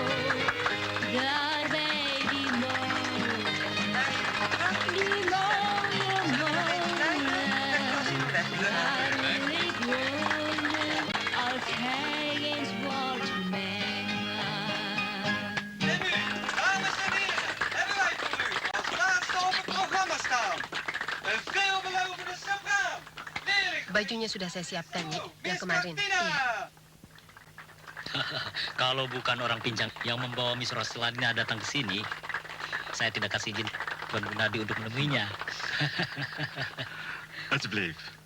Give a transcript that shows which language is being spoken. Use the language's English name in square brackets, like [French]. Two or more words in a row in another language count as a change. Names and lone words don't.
[Dutch] Daar bij die mooie molen, daar wil ik wonen als hij eens wordt mijn man. Dames en heren, hebben wij voor u als laatste op het programma staan. Een veelbelovende sopraan. [Indonesian] Bajunya sudah saya siapkan, Nyi, yang kemarin. Iya. Kalau bukan orang pincang yang membawa Miss Roslana datang ke sini, saya tidak kasih izin Tuan Gunadi untuk menemuinya. [Dutch] Alsjeblieft.